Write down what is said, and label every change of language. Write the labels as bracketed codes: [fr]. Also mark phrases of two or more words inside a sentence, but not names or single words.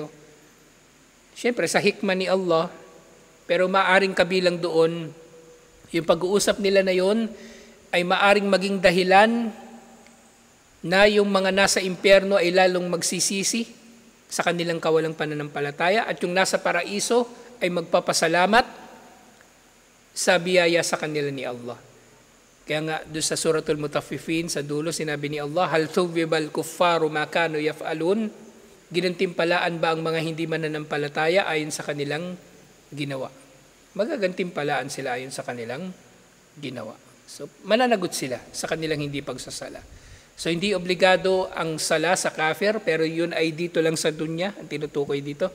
[tl] Siyempre, sa hikmah ni Allah, pero maaring kabilang doon, yung pag-uusap nila na yon ay maaring maging dahilan na yung mga nasa impyerno ay lalong magsisisi sa kanilang kawalang pananampalataya at yung nasa paraiso ay magpapasalamat sa biyaya sa kanila ni Allah. Kaya nga doon sa Suratul Mutaffifin sa dulo sinabi ni Allah, [ar] هل ثوب الكفار ما كانوا يفعلون, [tl] ginantimpalaan ba ang mga hindi mananampalataya ayon sa kanilang ginawa? Magagantimpalaan sila ayon sa kanilang ginawa. So mananagot sila sa kanilang hindi pagsasala. So hindi obligado ang sala sa kafir, pero yun ay dito lang sa dunya, ang tinutukoy dito.